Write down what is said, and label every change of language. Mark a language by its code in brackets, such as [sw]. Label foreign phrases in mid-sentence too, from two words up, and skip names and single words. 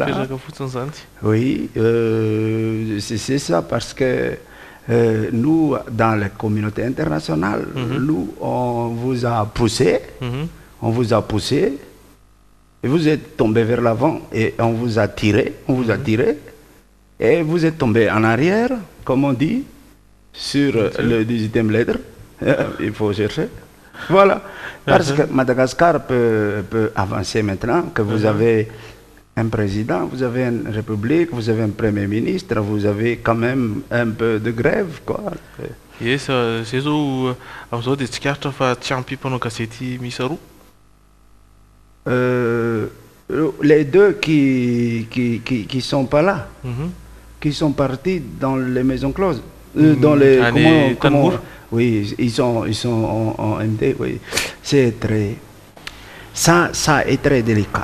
[fr] Oui, c'est ça parce que nous, dans la communauté internationale, nous, on vous a poussé, et vous êtes tombé vers l'avant, et on vous a tiré, et vous êtes tombé en arrière, comme on dit, sur le 18e lettre, il faut chercher. Voilà, parce que Madagascar peut avancer maintenant, que vous avez un président, vous avez une république, vous avez un premier ministre, vous avez quand même un peu de grève, quoi. Yes, c'est ça. [mg] Amzao dia tsikaritra fa tsy ampy mpanao gazety misy roa. [fr] Les deux qui sont pas là, qui sont partis dans les maisons closes, dans les oui, ils sont en MD, oui. C'est très, ça est très délicat.